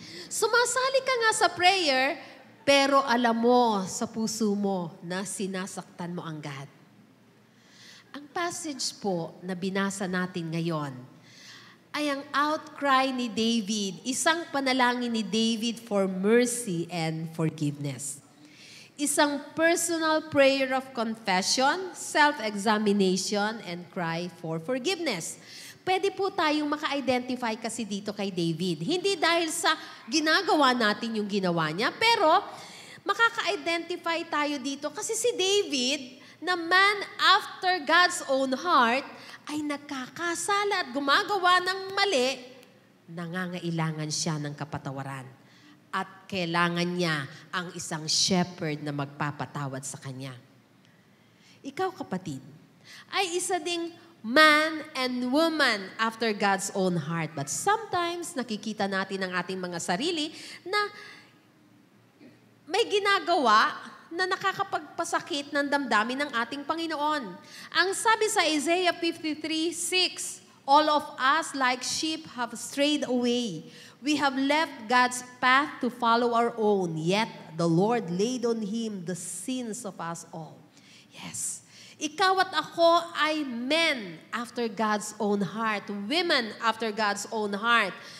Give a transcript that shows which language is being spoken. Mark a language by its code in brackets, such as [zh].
[tl] Sumasali ka nga sa prayer, pero alam mo sa puso mo na sinasaktan mo ang God. Ang passage po na binasa natin ngayon ay ang outcry ni David, isang panalangin ni David [en] for mercy and forgiveness. Isang personal prayer of confession, self-examination, and cry for forgiveness. [tl] Pwede po tayong maka-identify kasi dito kay David. Hindi dahil sa ginagawa natin yung ginawa niya, pero makaka-identify tayo dito kasi si David, na man after God's own heart, ay nagkakasala at gumagawa ng mali, nangangailangan siya ng kapatawaran. At kailangan niya ang isang shepherd na magpapatawad sa kanya. Ikaw, kapatid, ay isa ding [en] man and woman after God's own heart. But sometimes, [tl] nakikita natin ang ating mga sarili na may ginagawa na nakakapagpasakit ng damdamin ng ating Panginoon. Ang sabi sa [en] Isaiah 53:6, all of us like sheep have strayed away. We have left God's path to follow our own, yet the Lord laid on Him the sins of us all. Yes. [tl] Ikaw at ako ay [en] men after God's own heart, women after God's own heart.